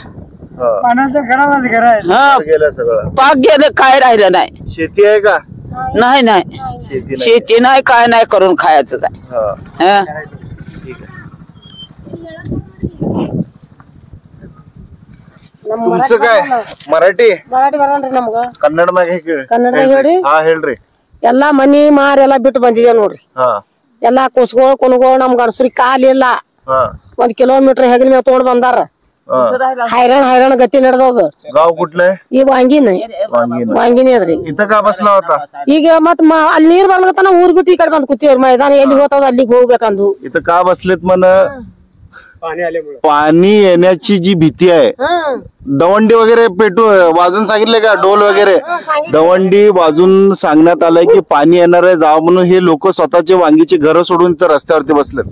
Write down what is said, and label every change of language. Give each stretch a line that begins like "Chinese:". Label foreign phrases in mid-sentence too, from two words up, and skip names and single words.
Marathi: पाण्याचं घरामध्ये घर आहे. हा गेलं सगळं. पाक गेलं, काय राहिलं नाही. शेती आहे का? नाही नाही, शेती नाही. शेती नाही, काय नाही, करून खायचं आहे. हा, हा. ठीक आहे. तुमचं काय ಮರಾಠಿ
Kannada: ಬರಲ್ರಿ ನಮ್ಗ ಕನ್ನಡ ಮ್ಯಾಗ ಹೇಳಿ ಕನ್ನಡದಾಗ ಹೇಳ್ರಿ. ಹಾ ಹೇಳ್ರಿ. ಎಲ್ಲಾ ಮನಿ ಮಾರಿ ಎಲ್ಲಾ ಬಿಟ್ಟು ಬಂದಿದೇವ್ ನೋಡ್ರಿ. ಹಾ ಎಲ್ಲಾ ಕುಸ್ಗೋಳ್ ಕುನ್ಗೋಳ್ ನಮ್ ಗಂಡಸ್ರಿ ಕಾಲಿಲ್ಲ. ಹಾ 1 ಕಿಲೋಮೀಟರ್ ಹೆಗಲ ಮೇಲೆ ತಗೊಂಡ್ ಬಂದಾರ. ಹಾ
Marathi: हैराण गती ನಡೆದದ. गाव कुठलं?
Kannada: ಈ ವಾಂಗಿನ
Marathi: वांगीन.
Kannada: ವಾಂಗಿನಿ ಅದ್ರಿ.
Marathi: इथं का बसला होता?
Kannada: ಈಗ ಮತ್ ಅಲ್ಲಿ ನೀರ್ ಬರ್ಲಕತ್ತಾನ ಊರ್ ಬಿಟ್ಟು ಈ ಕಡೆ ಬಂದ್ ಕೂತೀವ್ರಿ. ಮೈದಾನ ಎಲ್ಲಿ ಹೋಗ್ತದ ಅಲ್ಲಿಗೆ ಹೋಗ್ಬೇಕಂದು.
Marathi: इथं का बसलेत म्हण? पाणी येण्याची जी भीती आहे. दवंडी वगैरे वाजून सांगितले का? डोल वगैरे दवंडी वाजून सांगण्यात आलंय की पाणी येणार आहे, जावं म्हणून हे लोक स्वतःचे वांगीची घरं सोडून इथं रस्त्यावरती बसलेत.